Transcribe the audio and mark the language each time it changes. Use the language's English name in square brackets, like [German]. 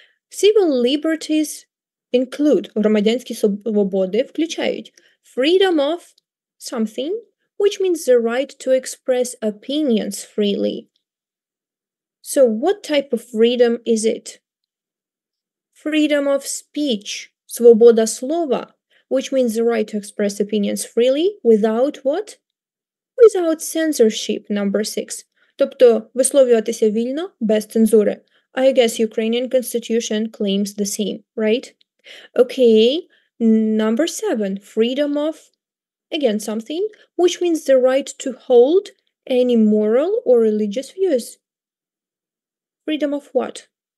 [English] Civil liberties include, [Ukrainian] громадянські свободи включають [English] freedom of something, which means the right to express opinions freely. So what type of freedom is it? Freedom of speech, [Ukrainian] свобода слова, [English] which means the right to express opinions freely without what? Without censorship, number 6. [Ukrainian] Тобто висловлюватися вільно, без цензури. [English] I guess Ukrainian constitution claims the same, right? Okay, number 7, freedom of, again, something, which means the right to hold any moral or religious views. Freedom of what?